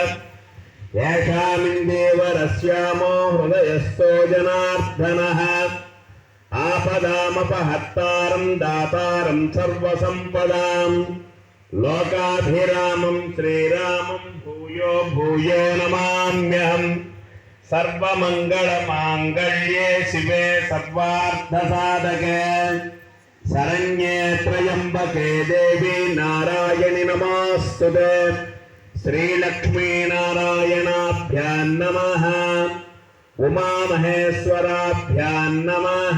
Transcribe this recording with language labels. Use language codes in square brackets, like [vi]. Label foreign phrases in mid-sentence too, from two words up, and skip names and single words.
[sa] ఏషామిందేవరస్యామో హృదయస్థో జనార్దనః. ఆపదామపహత్తారం దాతారం సర్వసంపదాం. లోకాభిరామం శ్రీరామం భూయో భూయో నమామ్యహం. सर्वमङ्गलमाङ्गल्ये शिवे सर्वार्थसाधके शरण्ये त्र्यम्बके देवी नारायणि नमोऽस्तुते। श्रीलक्ष्मीनारायणाभ्यां नमः। उमामहेश्वराभ्यां नमः।